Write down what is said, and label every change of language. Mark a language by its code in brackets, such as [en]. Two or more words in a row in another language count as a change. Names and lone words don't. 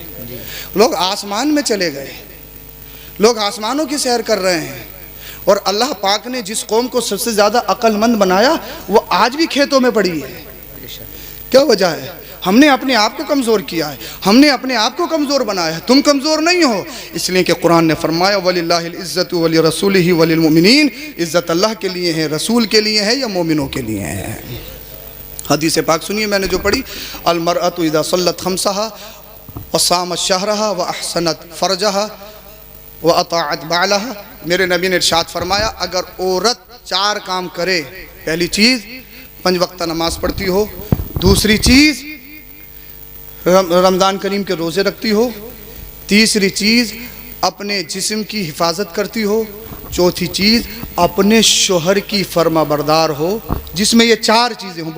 [hi] लोग आसमान में चले गए, लोग आसमानों की सैर कर रहे हैं, और अल्लाह पाक ने जिस कौम को सबसे ज़्यादा अक्लमंद बनाया वो आज भी खेतों में पड़ी है। क्या वजह है? हमने अपने आप को कमज़ोर किया है, हमने अपने आप को कमज़ोर बनाया है। तुम कमज़ोर नहीं हो, इसलिए कि कुरान ने फरमाया [ar] ولله العزة ولرسوله وللمؤمنين, [hi] इज़्ज़त अल्लाह के लिए है, रसूल के लिए है या मोमिनों के लिए है। हदीस पाक सुनिए मैंने जो पढ़ी, [ar] المرأة إذا صلت خمسها وصامت شهرها وأحصنت فرجها وأطاعت بعلها. [hi] मेरे नबी ने इरशाद फरमाया, अगर औरत 4 काम करे, पहली चीज़ 5 वक्त नमाज पढ़ती हो, दूसरी चीज़ रमज़ान करीम के रोज़े रखती हो, तीसरी चीज़ अपने जिस्म की हिफाजत करती हो, चौथी चीज़ अपने शोहर की फर्माबरदार हो, जिसमें ये 4 चीज़ें हों।